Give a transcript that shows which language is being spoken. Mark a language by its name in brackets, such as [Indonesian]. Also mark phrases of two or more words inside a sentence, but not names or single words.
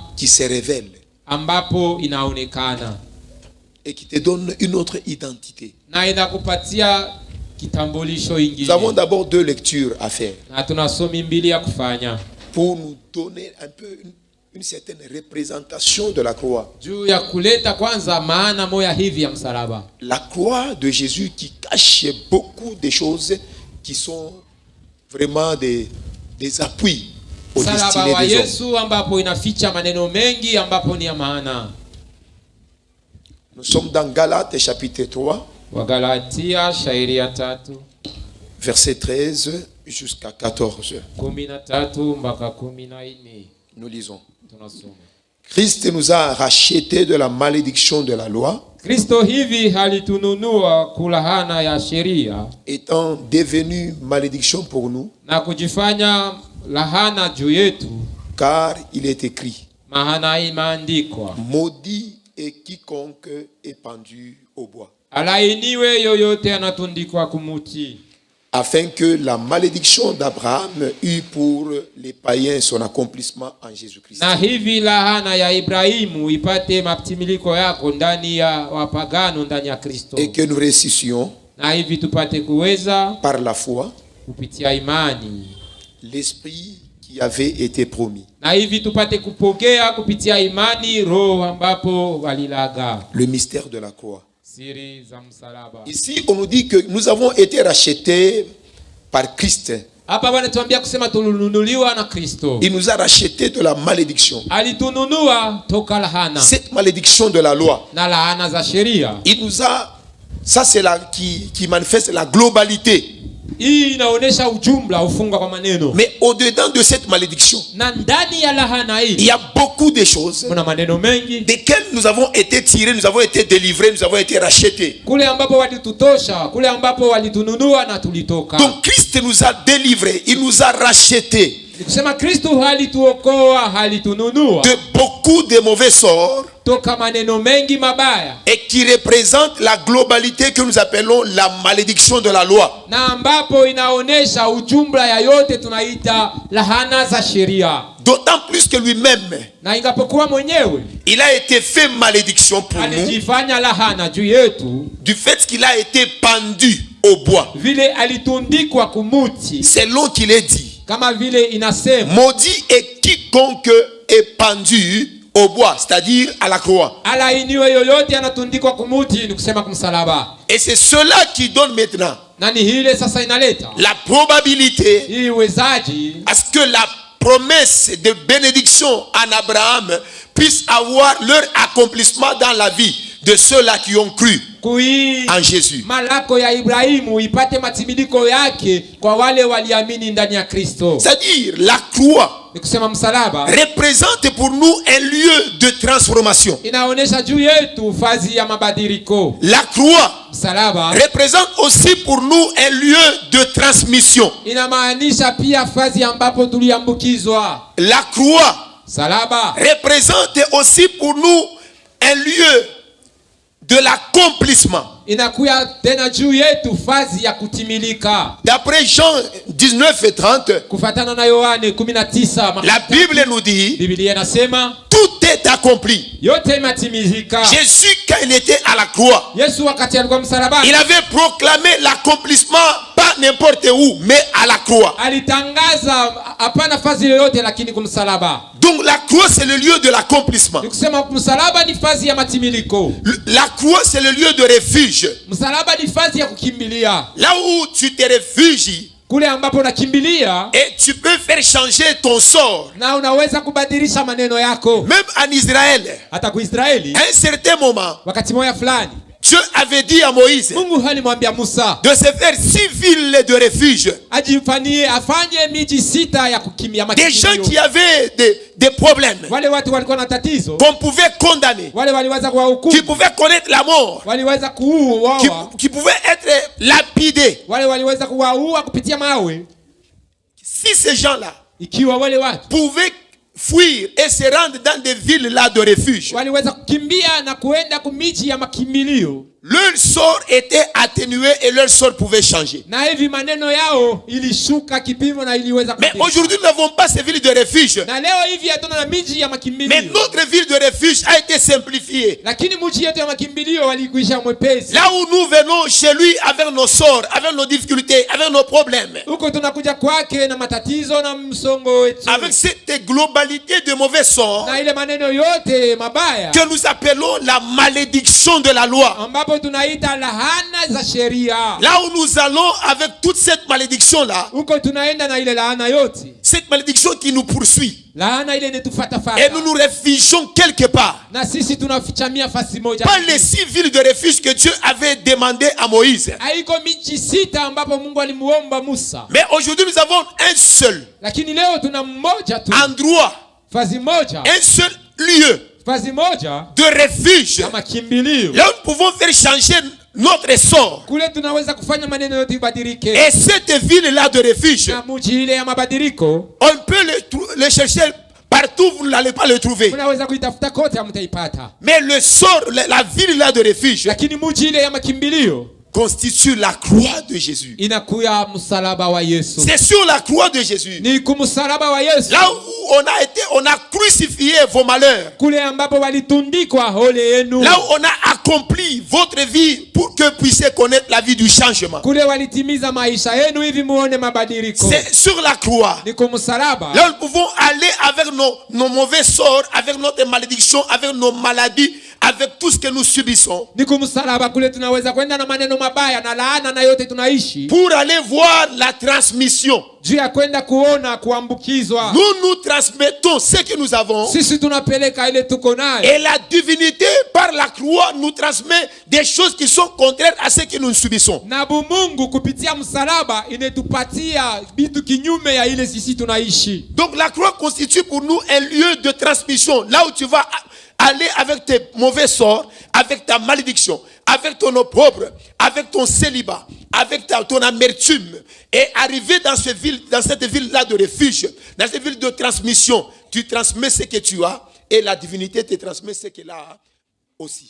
[French] qui se révèle [Swahili] ambapo inaonekana [French] et qui te donne une autre identité. [Swahili] na inakupatia kitambulisho [French] Nous [Swahili] ingine. [French] avons d'abord deux lectures à faire [Swahili] Na tunasomi mbili ya kufanya [French] pour nous donner un peu une certaine représentation de la croix. [Swahili] juu ya kuleta kwanza maana moya hivi ya msalaba. [French] La croix de Jésus qui cache beaucoup de choses qui sont vraiment des appuis au [Swahili] Msalaba [French] destiné [Swahili] wa [French] des hommes. [Swahili] Yesu ambapo inaficha maneno mengi ambapo ni ya maana. [French] Nous sommes dans Galates chapitre 3, [Swahili] Wagalatia shairi ya 3 [French] verset 13 jusqu'à 14. [Swahili] 13 mpaka 14. [French] Nous lisons. [Swahili] Tunasoma. [French] Christ nous a rachetés de la malédiction de la loi, [Swahili] Kristo hivi halitununua kulahana ya sheria [French] étant devenu malédiction pour nous, [Swahili] na kujifanya lahana juu yetu, [French] car il est écrit, [Swahili] maana imeandikwa, [French] maudit est quiconque est pendu au bois, [Swahili] alainiwe yoyote anatundikwa kumuti, [French] afin que la malédiction d'Abraham eût pour les païens son accomplissement en Jésus-Christ. [Swahili] na hivi lahana ya Ibrahimu ipate maptimiliko yako ndani ya wapagano ndani ya Kristo, [French] Et que nous ressuscions [Swahili] na hivi tupate kuweza [French] par la foi [Swahili] kupitia imani, [French] l'esprit qui avait été promis. [Swahili] na hivi tupate kupokea kupitia imani roho ambapo walilaga. [French] Le mystère de la croix. [Swahili] Siri za msalaba. [French] Ici, on nous dit que nous avons été rachetés par Christ. [Swahili] Hapa wanatuambia kusema tulinunuliwa na Kristo. [French] Il nous a rachetés de la malédiction. [Swahili] Alitununua toka lahana [French] Cette malédiction de la loi. [Swahili] na lahana za sheria. [French] Il nous a... Ça, c'est là qui manifeste la globalité. [Swahili] Hii inaonesha ujumla, ufunga kwa maneno. [French] Mais au-dedans de cette malédiction, [Swahili] Na ndani ya lahana [French] il [Swahili] hii [French] y a beaucoup de choses [Swahili] kuna maneno mengi [French] desquelles nous avons été tirés, nous avons été délivrés, nous avons été rachetés. [Swahili] kule ambapo walitutosha, kule ambapo walitununua na tulitoka. [French] Donc Christ nous a délivrés, il nous a rachetés. [Swahili] Nikusema Kristo halituokoa, halitununua [French] de beaucoup de mauvais sorts [Swahili] toka maneno mengi mabaya, [French] et qui représente la globalité que nous appelons la malédiction de la loi. [Swahili] na ambapo inaonesha ujumla ya yote tunaita lahana za sheria. [French] D'autant plus que lui-même, [Swahili] Na ingapokuwa mwenyewe [French] il a été fait malédiction pour nous [Swahili] alijifanya lahana juu yetu, [French] du fait qu'il a été pendu au bois. [Swahili] vile alitundikwa kumuti, [French] C'est long qu'il est dit. [Swahili] kama vile inasema, [French] Maudit est quiconque est pendu au bois, c'est-à-dire à la croix. [Swahili] alainiwe yoyote anatundikwa kumuti, ni kusema kumsalaba. [French] Et c'est cela qui donne maintenant [Swahili] Na ni hile sasa inaleta [French] la probabilité [Swahili] hii uwezaji [French] à ce que la promesse de bénédiction en Abraham puisse avoir leur accomplissement dans la vie de ceux-là qui ont cru [Swahili] kui [French] en Jésus. [Swahili] malako ya Ibrahimu ipate matimidiko yake kwa wale waliamini ndani ya Kristo. [French] C'est-à-dire la croix [Swahili] Ni kusema msalaba [French] représente pour nous un lieu de transformation. [Swahili] inaonesha juu yetu fazi ya mabadiliko. [French] La croix [Swahili] Msalaba [French] représente aussi pour nous un lieu de transmission. [Swahili] inamaanisha pia fazi ambapo tuliambukizwa. [French] La croix [Swahili] Msalaba [French] représente aussi pour nous un lieu de l'accomplissement. [Swahili] inakuya tena juu yetu fazi ya kutimilika. [French] D'après Jean 19 et 30, [Swahili] Kufatana na Yohane 19, [French] la Bible nous dit [Swahili] Biblia inasema [French] tout est accompli. [Swahili] yote imetimizika. [French] Jésus, quand il était à la croix, [Swahili] Yesu wakati alikuwa msalabani [French] il avait proclamé l'accomplissement pas n'importe où, mais à la croix. [Swahili] alitangaza hapana fazi yoyote lakini kumsalaba. [French] Donc la croix, c'est le lieu de l'accomplissement. [Swahili] Nikusema msalaba ni fazi ya matimiliko. [French] La croix, c'est le lieu de refuge. [Swahili] Msalaba ni fazi ya kukimbilia. [French] Là où tu te réfugies [Swahili] Kule ambapo unakimbilia [French] et tu peux faire changer ton sort. [Swahili] na unaweza kubadilisha maneno yako. [French] Même en Israël, [Swahili] Hata kwa Israeli [French] à un certain moment, [Swahili] wakati moja fulani [French] Dieu avait dit à Moïse [Swahili] Mungu alimwambia Musa [French] de se faire 6 villes de refuge. [Swahili] afanye miji 6 ya kukimbia [French] Des gens [Swahili] makimbilio. [French] qui avaient des problèmes [Swahili] Wale watu walikuwa na tatizo, [French] qu'on pouvait condamner, [Swahili] wale waliweza [French] qui [Swahili] kuwahukumu, [French] pouvaient connaître la mort, [Swahili] waliweza kuuawa, [French] qui pouvaient être lapidés. [Swahili] wale waliweza kuwaua kupitia mawe. [French] Si ces gens-là [Swahili] Ikiwa wale watu [French] pouvaient fuir et se rendre dans des villes là de refuge, [Swahili] waliweza kukimbia na kuenda kumiji ya makimbilio, [French] leur sort était atténué et leur sort pouvait changer. [Swahili] na hivi maneno yao ilishuka kipimo na iliweza [French] Mais [Swahili] kubadilika. [French] aujourd'hui, nous n'avons pas ces villes de refuge. [Swahili] Na leo hivi hatuna na miji ya [French] Mais [Swahili] makimbilio, [French] notre ville de refuge a été simplifiée. [Swahili] lakini mji yetu ya makimbilio walikuisha mwepesi. [French] Là où nous venons chez lui avec nos sorts, avec nos difficultés, avec nos problèmes, [Swahili] Huko tunakuja kwake na matatizo na msongo wetu, [French] avec cette globalité de mauvais sorts [Swahili] na ile maneno yote mabaya [French] que nous appelons la malédiction de la loi. [Swahili] ambapo tunaita lahana za sheria. [French] Là où nous allons avec toute cette malédiction-là, [Swahili] Huko tunaenda na ile laana yote, [French] cette malédiction qui nous poursuit, [Swahili] laana ile inetufata [French] et [Swahili] fata, [French] nous nous réfugions quelque part. [Swahili] na sisi tunafichamia fasi moja. [French] Pas les 6 villes de refuge que Dieu avait demandé à Moïse. [Swahili] Haiko miji 6 ambapo Mungu alimuomba Musa, [French] Mais aujourd'hui, nous avons un seul [Swahili] lakini leo tuna mmoja tu, [French] endroit, [Swahili] fazi moja, [French] un seul lieu [Swahili] fazi moja [French] de refuge. [Swahili] ya makimbilio. [French] Là où nous pouvons faire changer notre sort. [Swahili] Kule tunaweza kufanya maneno yote ibadilike, [French] Et cette ville-là de refuge, [Swahili] na mji ile ya mabadiliko [French] on peut le chercher partout, vous n'allez pas le trouver. [Swahili] unaweza kuitafuta kote, hamtaipata. [French] Mais le sort, la ville-là de refuge, [Swahili] Lakini mji ile ya makimbilio [French] constitue la croix de Jésus. [Swahili] inakuya msalaba wa Yesu. [French] C'est sur la croix de Jésus. [Swahili] Ni kumsalaba wa Yesu, [French] Là où on a crucifié vos malheurs. [Swahili] kule ambapo walitundikwa ole yenu, [French] Là où on a accompli votre vie pour que vous puissiez connaître la vie du changement. [Swahili] kule walitimiza maisha yenu hivi muone mabadiliko. [French] C'est sur la croix. [Swahili] Ni kumsalaba [French] Là, nous pouvons aller avec nos mauvais sorts, avec notre malédiction, avec nos maladies, avec tout ce que nous subissons, [Swahili] ni kumsalaba kule tunaweza kwenda na maneno mabaya na laana na yote tunaishi, [French] pour aller voir la transmission. [Swahili] juu ya kwenda kuona kuambukizwa. [French] Nous transmettons ce que nous avons, [Swahili] Sisi tunapeleka ile tuko nayo, [French] et la divinité par la croix nous transmet des choses qui sont contraires à ce que nous subissons. [Swahili] na Mungu kupitia msalaba inetupatia vitu kinyume ya ile sisi tunaishi. [French] Donc la croix constitue pour nous un lieu de transmission, là où tu vas aller avec tes mauvais sorts, avec ta malédiction, avec ton opprobre, avec ton célibat, avec ton amertume, et arriver dans cette ville-là de refuge, dans cette ville de transmission, tu transmets ce que tu as, et la divinité te transmet ce qu'elle a aussi.